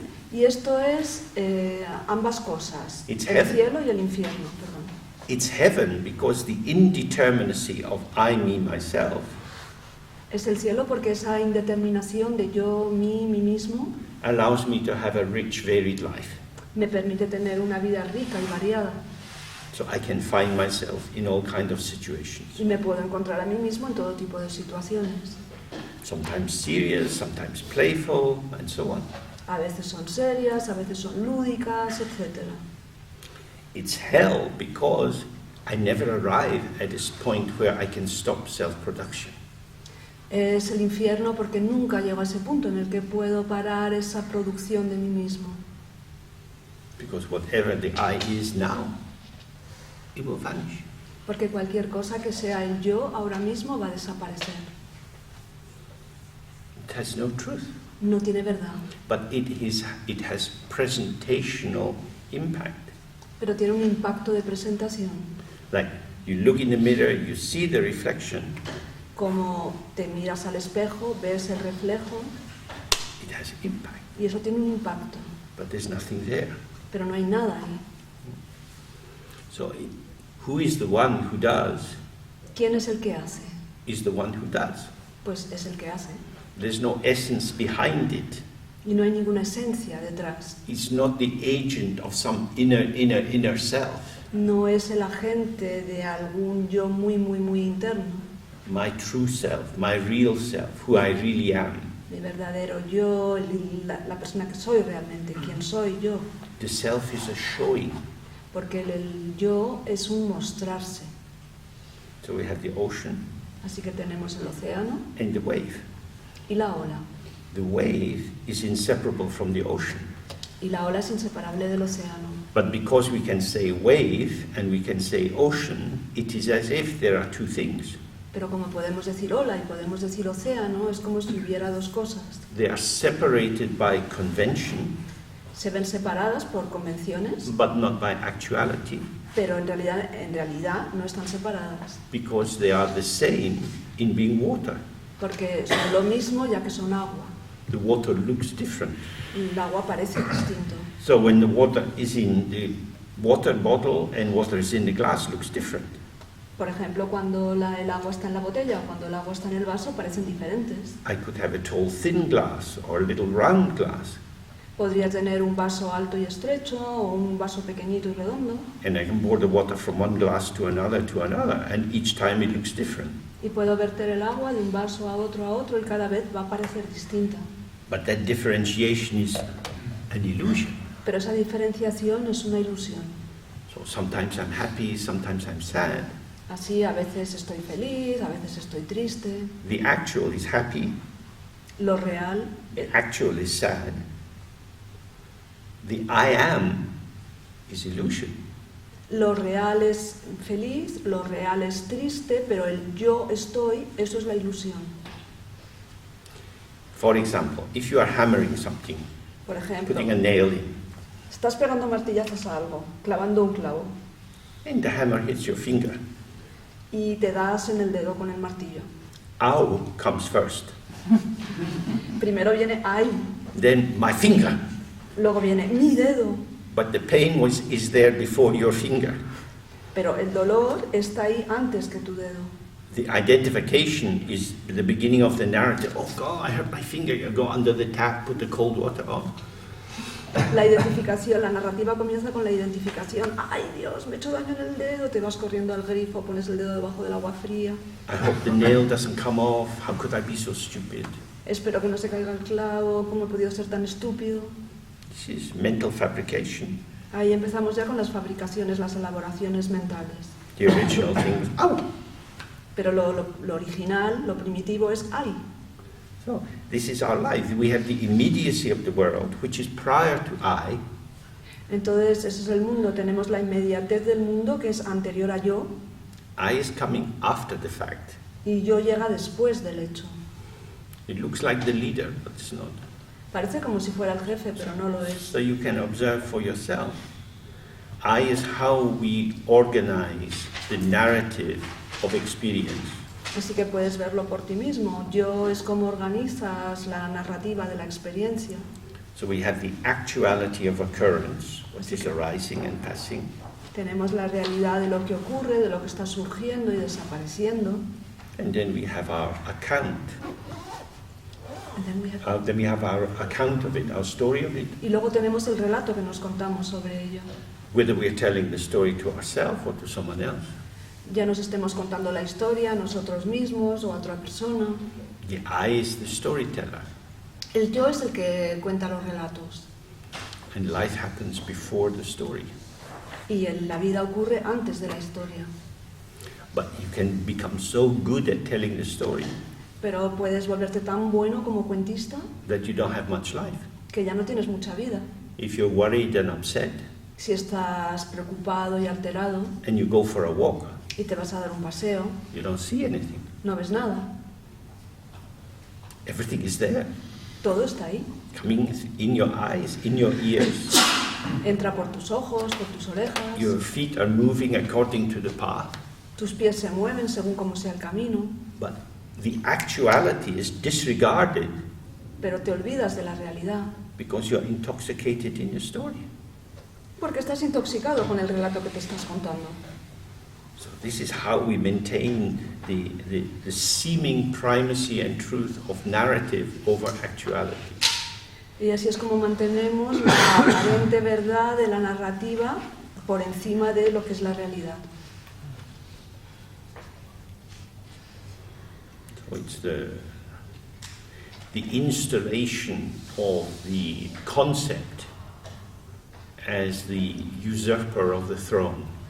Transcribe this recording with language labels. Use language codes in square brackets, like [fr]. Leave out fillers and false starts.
[es] Y esto es ambas cosas, [en] It's [es] el [en] heaven. [es] cielo y el infierno. Perdón. [en] It's heaven because the indeterminacy of I, me, myself [es] Es el cielo porque esa indeterminación de yo, mí mismo, [en] allows me to have a rich, varied life. [es] me permite tener una vida rica y variada. [en] So I can find myself in all kinds of situations. [es] Y me puedo encontrar a mí mismo en todo tipo de situaciones. [en] Sometimes serious, sometimes playful, and so on. [es] A veces son serias, a veces son lúdicas, etc. [en] It's hell because I never arrive at this point where I can stop self-production. [es] Es el infierno porque nunca llego a ese punto en el que puedo parar esa producción de mí mismo. [en] Because whatever the I is now, it will vanish. [es] Porque cualquier cosa que sea el yo ahora mismo va a desaparecer. [en] It has no truth. [es] No tiene verdad, [en] But it has presentational impact. [es] pero tiene un impacto de presentación. [en] Like you look in the mirror, you see the reflection, [es] Como te miras al espejo, ves el reflejo [en] it has impact, [es] y eso tiene un impacto, [en] but there's nothing there. [es] pero no hay nada ahí. [en] So who is the one who does? [es] ¿Quién es el que hace? [en] Is the one who does. [es] Pues es el que hace. [en] There's no essence behind it. [es] Y no hay ninguna esencia detrás. [en] It's not the agent of some inner self. [es] No es el agente de algún yo muy interno. [en] My true self, my real self, who I really am. [es] Mi verdadero yo, la persona que soy realmente, quién soy yo. [en] The self is a showing. [es] porque el yo es un mostrarse. [en] So we have the ocean [es] Así que tenemos el océano [en] and the wave. [es] y la ola. [en] The wave is inseparable from the ocean. [es] Y la ola es inseparable del océano. [en] But because we can say wave and we can say ocean, it is as if there are two things. [es] Pero como podemos decir ola y podemos decir océano, es como si hubiera dos cosas. [en] They are separated by convention, [es] Se ven separadas por convenciones, [en] but not by actuality, [es] pero en realidad no están separadas, [en] because they are the same in being water. [es] porque son lo mismo ya que son agua. [en] The water looks different. [es] El agua parece distinto. [en] So when the water is in the water bottle and water is in the glass, looks different. [es] Por ejemplo, cuando el agua está en la botella o cuando el agua está en el vaso, parecen diferentes. [en] I could have a tall, thin glass or a little round glass, [es] Podría tener un vaso alto y estrecho o un vaso pequeñito y redondo. [en] and I can pour the water from one glass to another, and each time it looks different. [es] Y puedo verter el agua de un vaso a otro y cada vez va a parecer distinta. [en] But that differentiation is an illusion. [es] Pero esa diferenciación es una ilusión. [en] So sometimes I'm happy, sometimes I'm sad. [es] Así a veces estoy feliz, a veces estoy triste. [en] The actual is happy, [es] Lo real, [en] the actual is sad. The I am is illusion. [es] lo real es feliz, lo real es triste, pero el yo estoy, eso es la ilusión. [en] For example, if you are hammering something, [es] Por ejemplo, [en] putting a nail in, [es] estás pegando martillazos a algo, clavando un clavo, [en] and the hammer hits your finger, [es] y te das en el dedo con el martillo. [en] ow comes first. [es] Primero viene ay, [en] Then my finger. [es] luego viene mi dedo, [en] But the pain is there before your finger. [es] pero el dolor está ahí antes que tu dedo. [en] The identification is the beginning of the narrative. Oh God, I hurt my finger. You go under the tap, put the cold water on. [es] La identificación, la narrativa comienza con la identificación. Ay Dios, me he hecho daño en el dedo, te vas corriendo al grifo, pones el dedo debajo del agua fría. [en] I hope the nail doesn't come off. How could I be so stupid? [es] Espero que no se caiga el clavo, ¿cómo he podido ser tan estúpido? [en] This is mental fabrication. [es] Ahí empezamos ya con las fabricaciones, las elaboraciones mentales. [en] The original thing was, ow! [es] Pero lo original, lo primitivo es ay. [en] So this is our life. We have the immediacy of the world, which is prior to I, [es] Entonces ese es el mundo, tenemos la inmediatez del mundo que es anterior a yo [en] I is coming after the fact. [es] y yo llega después del hecho. [en] It looks like the leader, but it's not. [es] Parece como si fuera el jefe, pero no lo es. [en] So you can observe for yourself. I is how we organize the narrative of experience. [es] Así que puedes verlo por ti mismo. Yo es como organizas la narrativa de la experiencia. [en] So we have the actuality of occurrence, what is arising and passing. [es] Tenemos la realidad de lo que ocurre, de lo que está surgiendo y desapareciendo. [en] And then we have our account. And then Then we have our account of it, our story of it. [es] Y luego tenemos el relato que nos contamos sobre ello. [en] Whether we are telling the story to ourselves or to someone else. [es] Ya nos estemos contando la historia a nosotros mismos o a otra persona. [en] The I is the storyteller. [es] El yo es el que cuenta los relatos. [en] And life happens before the story. [es] Y la vida ocurre antes de la historia. [en] But you can become so good at telling the story [es] Pero puedes volverte tan bueno como cuentista [en] that you don't have much life. [es] que ya no tienes mucha vida. [en] If you're worried and upset [es] Si estás preocupado y alterado [en] and you go for a walk, [es] y te vas a dar un paseo, [en] you don't see anything. [es] no ves nada. [en] Everything is there, [es] Todo está ahí. [en] coming in your eyes, in your ears. [es] Entra por tus ojos, por tus orejas. [en] Your feet are moving according to the path. [es] Tus pies se mueven según como sea el camino. [en] But the actuality is disregarded [es] Pero te olvidas de la realidad. [en] because you're intoxicated in your story. [es] Porque estás intoxicado con el relato que te estás contando. [en] So this is how we maintain the seeming primacy and truth of narrative over actuality. [es] Y así es como mantenemos la aparente verdad de la narrativa por encima de lo que es la realidad. [en] So it's the installation of the concept as the usurper of the throne.